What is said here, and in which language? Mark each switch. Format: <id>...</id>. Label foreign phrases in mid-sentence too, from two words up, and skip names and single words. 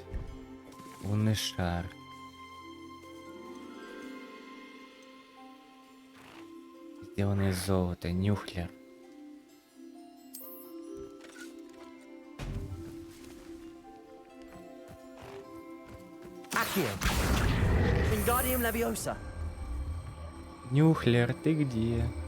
<ru>Лунный шар. Сделанный из золота. Нюхлер. Accio. Wingardium Leviosa. Нюхлер, ты где?</ru>